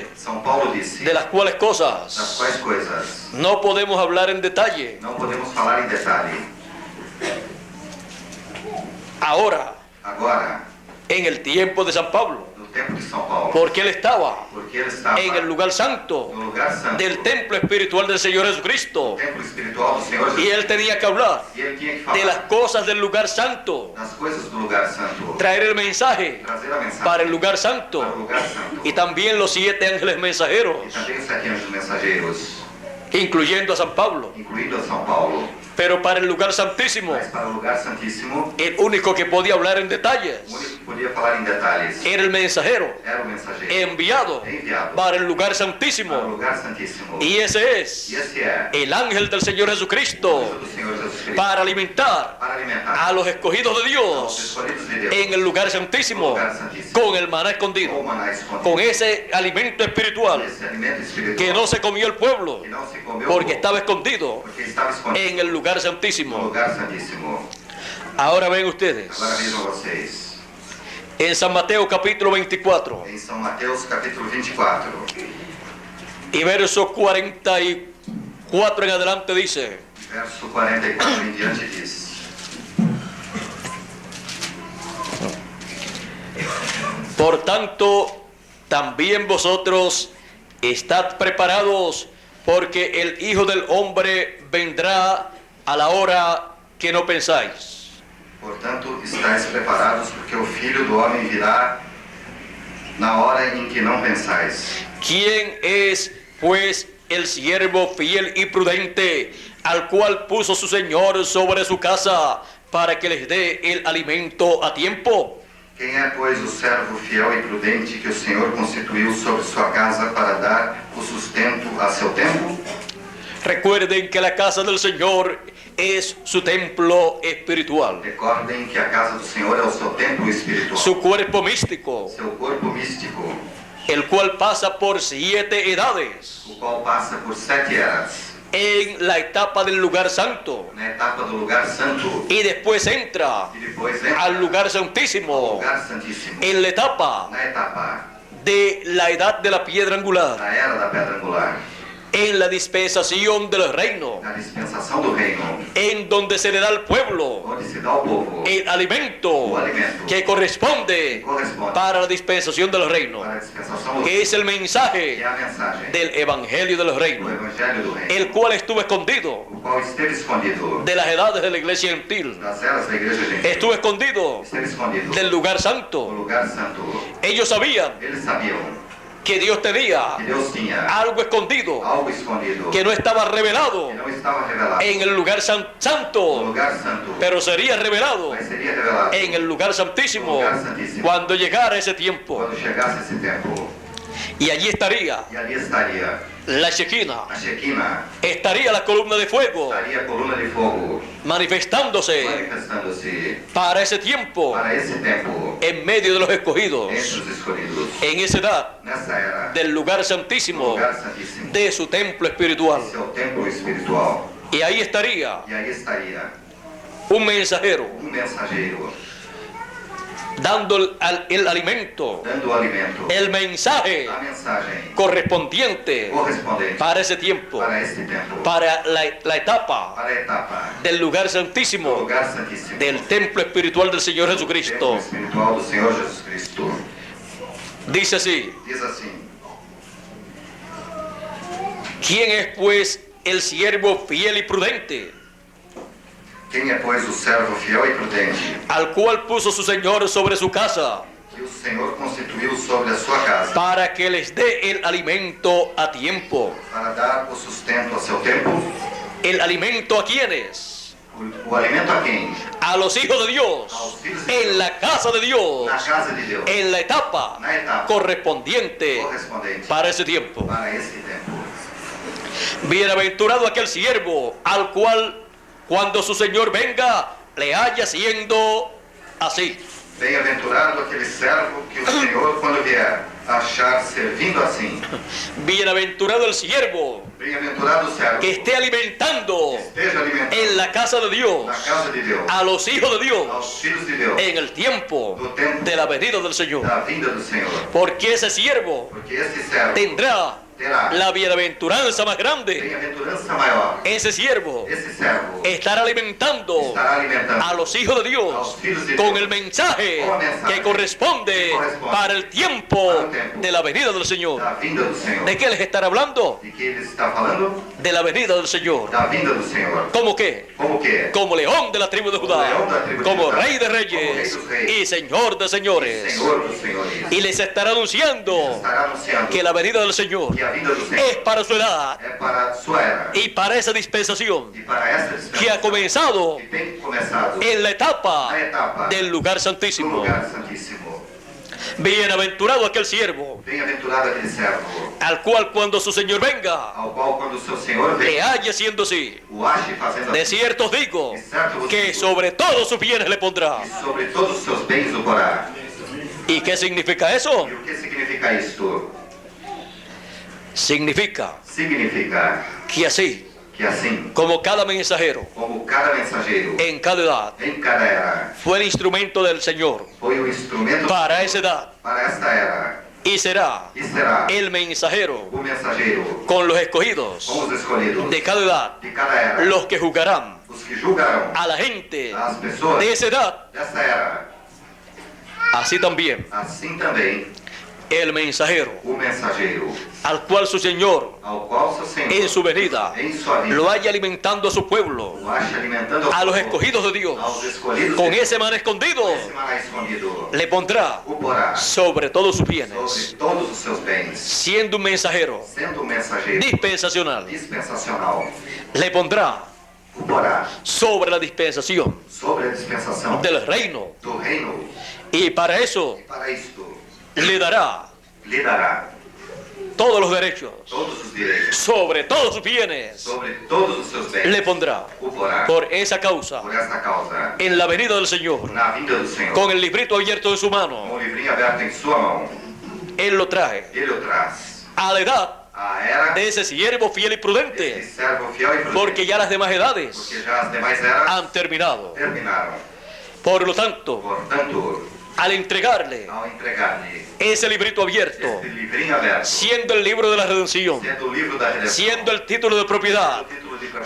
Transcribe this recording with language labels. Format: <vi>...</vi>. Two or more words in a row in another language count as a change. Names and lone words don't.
<pt>São Paulo disse,</pt> <es>de las cuales</es> <pt>das</pt> <es>cosas</es> <pt>quais coisas</pt> <es>no podemos hablar en detalle.</es> <pt>não podemos falar em detalhe.</pt> <es>Ahora,</es> <pt>Agora,</pt> <es>en el tiempo de San Pablo,</es> <pt>no tempo de São Paulo,</pt> <es>porque él estaba</es> <pt>porque ele estava</pt> <es>en el lugar santo</es> <pt>no lugar santo,</pt> <es>del templo espiritual del Señor Jesucristo,</es> <pt>templo espiritual do Senhor</pt> <es>y</es> <pt>Jesus,</pt> <es>él tenía que hablar</es> <pt>e ele tinha que</pt> <es>de las</es> <pt>falar</pt> <es>cosas del lugar santo,</es> <pt>das coisas do lugar santo,</pt> <es>traer el mensaje</es> <pt>trazer a mensagem</pt> <es>para el lugar</es> <pt>para o</pt> <es>santo,</es> <pt>lugar santo,</pt> <es>y también los 7 ángeles</es> <pt>e</pt> <es>mensajeros,</es> <pt>também os 7 anjos mensageiros,</pt> <es>incluyendo a San Pablo.</es> <pt>incluindo a São Paulo,</pt> <es>Pero para el lugar santísimo,</es> <pt>mas para o lugar santíssimo,</pt> <es>el único que podía hablar en</es> <pt>o</pt> <es>detalles</es> <pt>único que podia falar em detalhes</pt> <es>era el mensajero</es> <pt>era o mensageiro</pt> <es>enviado</es> <pt>enviado</pt> <es>para el lugar</es> <pt>para o</pt> <es>santísimo,</es> <pt>lugar santíssimo,</pt> <es>y ese</es> <pt>e</pt> <es>es</es> <pt>esse é</pt> <es>el ángel del Señor</es> <pt>o</pt> <es>Jesucristo,</es> <pt>do Senhor Jesus Cristo,</pt> <es>para alimentar</es> <pt>para alimentar</pt> <es>a los escogidos de</es> <pt>aos</pt> <es>Dios</es> <pt>escolhidos de Deus,</pt> <es>en el lugar</es> <pt>no</pt> <es>santísimo</es> <pt>lugar santíssimo,</pt> <es>con el maná</es> <pt>com o</pt> <es>escondido,</es> <pt>maná escondido,</pt> <es>con ese alimento espiritual</es> <pt>esse alimento espiritual</pt> <es>que no se comió el pueblo</es> <pt>que não se comeu</pt> <es>porque</es> <pt>o povo,</pt> <es>estaba escondido</es> <pt>porque estava escondido</pt> <es>en el lugar</es> <pt>no</pt> <es>santísimo.</es> <pt>lugar santíssimo.</pt> <es>Ahora ven ustedes,</es> <pt>Agora vejam vocês,</pt> <es>en San Mateo capítulo 24</es> <pt>em São Mateus capítulo 24,</pt> <es>y verso 44 en adelante dice:</es> <pt>verso 44 em diante diz:</pt> <es>por tanto, también vosotros estad preparados, porque el Hijo del Hombre vendrá a la hora que no pensáis.</es> <pt>Portanto, estáis preparados, porque o Filho do Homem virá na hora em que não pensais.</pt> <es>¿Quién es, pues, el siervo fiel y prudente, al cual puso su Señor sobre su casa, para que les dé el alimento a tiempo?</es> <pt>Quem é, pois, o servo fiel e prudente que o Senhor constituiu sobre sua casa para dar o sustento a seu tempo?</pt> <es>Recuerden que la casa del Señor es su templo espiritual,</es> <pt>Recordem que a casa do Senhor é o seu templo espiritual,</pt> <es>su cuerpo místico,</es> <pt>seu corpo místico,</pt> <es>el cual pasa por 7 edades</es> <pt>o qual passa por 7 eras,</pt> <es>en la etapa del lugar santo,</es> <pt>na etapa do lugar santo,</pt> <es>y después entra</es> <pt>e depois entra</pt> <es>al lugar</es> <pt>no</pt> <es>santísimo</es> <pt>lugar santíssimo,</pt> <es>en la etapa</es> <pt>na etapa</pt> <es>de la edad de la piedra angular,</es> <pt>da era da pedra angular,</pt> <es>en la dispensación del reino,</es> <pt>na dispensação do reino,</pt> <es>en donde se le da al pueblo</es> <pt>onde se dá ao povo</pt> <es>el alimento</es> <pt>o alimento</pt> <es>que</es> <pt>que</pt> <es>corresponde</es> <pt>corresponde</pt> <es>para la dispensación del reino,</es> <pt>para a dispensação do</pt> <es>que es el</es> <pt>que</pt> <es>mensaje</es> <pt>é a mensagem</pt> <es>del evangelio del</es> <pt>do</pt> <es>reino,</es> <pt>Evangelho do Reino,</pt> <es>el cual estuvo escondido</es> <pt>o qual esteve escondido</pt> <es>de las edades de la iglesia gentil,</es> <pt>das eras da igreja gentil,</pt> <es>estuvo escondido</es> <pt>esteve escondido</pt> <es>del lugar</es> <pt>no</pt> <es>santo.</es> <pt>lugar santo.</pt> <es>Ellos sabían</es> <pt>Eles sabiam</pt> <es>que Dios tenía</es> <pt>que Deus tinha</pt> <es>algo escondido</es> <pt>algo escondido</pt> <es>que no estaba revelado</es> <pt>que não estava revelado</pt> <es>en el lugar</es> <pt>no</pt> <es>santo,</es> <pt>lugar santo,</pt> <es>pero sería revelado</es> <pt>mas seria revelado</pt> <es>en el lugar santísimo cuando llegara ese tiempo.</es> <pt>quando chegasse esse tempo.</pt> <es>Y allí estaría</es> <pt>E ali estaria</pt> <es>la Shekinah,</es> <pt>a Shekinah,</pt> <es>estaría la columna de fuego</es> <pt>estaria a coluna de fogo</pt> <es>manifestándose</es> <pt>manifestando-se</pt> <es>para esse tiempo</es> <pt>para esse tempo</pt> <es>en medio de los escogidos,</es> <pt>entre os escolhidos,</pt> <es>en esa edad</es> <pt>nessa era</pt> <es>del lugar</es> <pt>do</pt> <es>santísimo</es> <pt>lugar santíssimo,</pt> <es>de su templo espiritual.</es> <pt>seu templo espiritual.</pt> <es>Y ahí estaría</es> <pt>E aí estaria</pt> <es>un mensajero</es> <pt>mensageiro</pt> <es>dando el alimento,</es> <pt>dando o alimento,</pt> <es>el mensaje</es> <pt>a mensagem</pt> <es>correspondiente</es> <pt>correspondente</pt> <es>para ese tiempo,</es> <pt>para este tempo,</pt> <es>para la etapa</es> <pt>para a etapa</pt> <es>del lugar</es> <pt>do</pt> <es>santísimo</es> <pt>lugar santíssimo,</pt> <es>del templo espiritual del Señor</es> <pt>templo</pt> <es>Jesucristo.</es> <pt>espiritual do Senhor Jesus Cristo.</pt> <es>Dice así:</es> <pt>Diz assim:</pt> <es>¿quién es pues el siervo fiel y prudente,</es> <pt>quem é, pois, o servo fiel e prudente</pt> <es>al cual puso su Señor sobre su casa,</es> <pt>que o Senhor constituiu sobre a sua casa</pt> <es>para que les dé el alimento a tiempo?</es> <pt>para dar o sustento a seu tempo?</pt> <es>¿El alimento a quiénes?</es> <pt>O alimento a quem?</pt> <es>A los hijos de Dios, en la casa de Dios,</es> <pt>Na casa de Deus,</pt> <es>en la etapa</es> <pt>na etapa</pt> <es>correspondiente</es> <pt>correspondente</pt> <es>para ese tiempo.</es> <pt>para esse tempo.</pt> <es>Bienaventurado aquel siervo al cual, cuando su Señor venga, le haya siendo así.</es> <pt>Bem-aventurado aquele servo que o Senhor, quando vier, achar servindo assim.</pt> <es>Bienaventurado el siervo</es> <pt>Bem-aventurado o servo</pt> <es>que esté alimentando</es> <pt>esteja alimentando</pt> <es>en la casa de Dios</es> <pt>na casa de Deus</pt> <es>a los hijos de Dios</es> <pt>aos filhos de Deus</pt> <es>en el tiempo</es> <pt>do tempo</pt> <es>de la venida del Señor.</es> <pt>da vinda do Senhor.</pt> <es>Porque ese siervo</es> <pt>Porque esse servo</pt> <es>tendrá</es> <pt>terá</pt> <es>la bienaventuranza más grande.</es> <pt>bem-aventurança maior.</pt> <es>Ese siervo</es> <pt>Esse servo</pt> <es>estará alimentando</es> <pt>estará alimentando</pt> <es>a los hijos de Dios</es> <pt>aos filhos de</pt> <es>con</es> <pt>Deus</pt> <es>el mensaje</es> <pt>com o mensaje</pt> <es>que corresponde</es> <pt>que corresponde</pt> <es>para el tiempo para el tiempo de la venida del Señor.</es> <pt>da vinda do Senhor.</pt> <es>¿De qué les estará hablando?</es> <pt>De que ele está falando?</pt> <es>De la venida del Señor.</es> <pt>Da vinda do Senhor.</pt> <es>¿Cómo qué?</es> <pt>Como que é?</pt> <es>Como león de la tribu de Judá, león de la tribu de como Judá, rey de como reyes rey dos reyes, y señor de señores.</es> <pt>Senhor dos senhores.</pt> <es>Y les estará anunciando</es> <pt>Estará anunciando</pt> <es>que la venida del Señor</es> <pt>que a vinda do</pt> <es>es</es> <pt>Senhor</pt> <es>para su edad</es> <pt>é para a sua era.</pt> <es>y para esa dispensación</es> <pt>E para essa</pt> <es>que</es> <pt>dispensação</pt> <es>ha comenzado</es> <pt>que tem começado</pt> <es>en la etapa</es> <pt>na etapa</pt> <es>del lugar</es> <pt>do</pt> <es>santísimo.</es> <pt>lugar santíssimo.</pt> <es>Bienaventurado aquel siervo,</es> <pt>Bem-aventurado aquele servo,</pt> <es>al cual cuando su Señor venga,</es> <pt>ao qual quando o seu Senhor</pt> <es>le</es> <pt>vem,</pt> <es>halle siendo así.</es> <pt>o ache fazendo</pt> <es>De</es> <pt>assim,</pt> <es>cierto os digo</es> <pt>de certo vos</pt> <es>que</es> <pt>digo,</pt> <es>sobre todos sus bienes le pondrá.</es> <pt>e sobre todos os seus bens o porá.</pt> <es>¿Y qué significa eso?</es> <pt>E o que significa isto?</pt> <es>Significa</es> <pt>Significa</pt> <es>que así</es> <pt>que assim,</pt> <es>como cada mensajero</es> <pt>como cada mensageiro,</pt> <es>en cada edad</es> <pt>em cada era,</pt> <es>fue el instrumento del Señor</es> <pt>foi o instrumento</pt> <es>para esa edad</es> <pt>para esta era,</pt> <es>y será</es> <pt>e será</pt> <es>el mensajero</es> <pt>o mensageiro</pt> <es>con los escogidos</es> <pt>com os escolhidos</pt> <es>de cada edad,</es> <pt>de cada era,</pt> <es>los que juzgarán</es> <pt>os que julgarão</pt> <es>a la gente</es> <pt>as pessoas</pt> <es>de esa edad.</es> <pt>dessa era.</pt> <es>Así también</es> <pt>Assim também,</pt> <es>el mensajero</es> <pt>o mensageiro,</pt> <es>al cual su Señor</es> <pt>ao qual seu Senhor,</pt> <es>en su venida</es> <pt>em sua vida,</pt> <es>lo haya alimentando a su pueblo,</es> <pt>o acha alimentando</pt> <es>a los</es> <pt>povo,</pt> <es>escogidos de Dios,</es> <pt>aos escolhidos</pt> <es>con</es> <pt>de</pt> <es>ese man escondido,</es> <pt>esse maná escondido,</pt> <es>le pondrá</es> <pt>o porá</pt> <es>sobre todos sus</es> <pt>sobre</pt> <es>bienes,</es> <pt>todos os seus bens,</pt> <es>siendo un mensajero</es> <pt>sendo um mensageiro</pt> <es>dispensacional,</es> <pt>dispensacional,</pt> <es>le pondrá</es> <pt>o porá</pt> <es>sobre la dispensación</es> <pt>sobre a dispensação</pt> <es>del reino,</es> <pt>do reino,</pt> <es>y para eso</es> <pt>e para isto</pt> <es>le dará</es> <pt>lhe dará</pt> <es>todos los derechos,</es> <pt>todos os direitos,</pt> <es>sobre todos sus bienes,</es> <pt>sobre todos os seus bens,</pt> <es>le pondrá</es> <pt>o porá</pt> <es>por esa causa</es> <pt>por esta causa,</pt> <es>en la venida del Señor,</es> <pt>na vinda do Senhor,</pt> <es>con el librito abierto en su</es> <pt>com</pt> <es>mano,</es> <pt>o livrinho aberto em sua mão,</pt> <es>Él lo trae</es> <pt>ele o traz</pt> <es>a la edad</es> <pt>à era</pt> <es>de ese siervo fiel y</es> <pt>desse</pt> <es>prudente,</es> <pt>servo fiel e prudente,</pt> <es>porque ya las demás edades</es> <pt>porque já as demais eras</pt> <es>han terminado.</es> <pt>terminaram.</pt> <es>Por lo tanto,</es> <pt>Portanto,</pt> <es>al entregarle</es> <pt>ao entregar-lhe</pt> <es>ese librito abierto,</es> <pt>este livrinho aberto,</pt> <es>siendo el libro de la redención,</es> <pt>sendo o livro da redenção,</pt> <es>siendo el título de propiedad,</es> <pt>o título de propriedade,</pt>